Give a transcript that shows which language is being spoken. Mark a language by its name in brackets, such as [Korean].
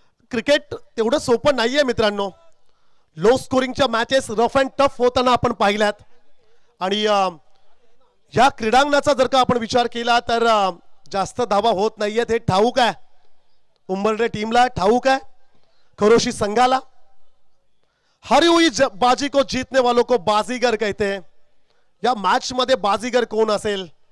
[Marathi] Cricket तेवढं सोपं नाहीये मित्रांनो. Low स्कोरिंगच्या matches rough and tough होताना आपण पाहिल्यात आणि या क्रीडांगणाचा जर का आपण विचार केला तर जास्त धावा होत नाहीयेत हे ठाऊक आहे. उंबरडे टीमला ठाऊक आहे, खरोशी संघाला. [Hindi] हारी हुई बाजी को जीतने वालों को बाजीगर कहते हैं. [Marathi] या मॅच मध्ये बाजीगर कोण असेल?